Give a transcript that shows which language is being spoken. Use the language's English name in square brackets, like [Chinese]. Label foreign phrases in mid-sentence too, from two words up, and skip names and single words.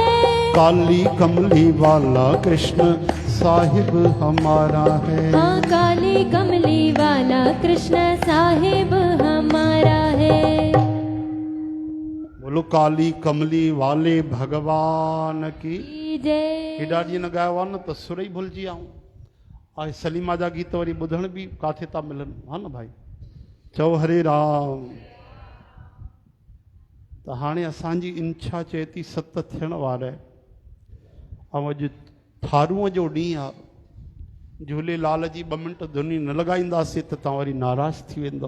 [Hindi] काली कमली वाला कृष्ण साहिब हमारा है। हाँ, काली कमली वाला कृष्ण साहिब हमारा है। बोलो काली कमली वाले भगवान की जय। [Sindhi] हेॾा ॾींहं न ॻायो आहे न त सुर ई भुलिजी आऊं। ऐं सलीमा जा गीत वरी ॿुधण बि किथे था मिलनि, हा न भाई। चओ हरे राम। त हाणे असांजी इच्छा चए थी सत थियण वारा आहे। ऐं अॼु थारूअ जो ॾींहुं आहे। झूलेलाल जी 2 मिंट धुनी न लॻाईंदासीं त तव्हां वरी नाराज़ थी वेंदव।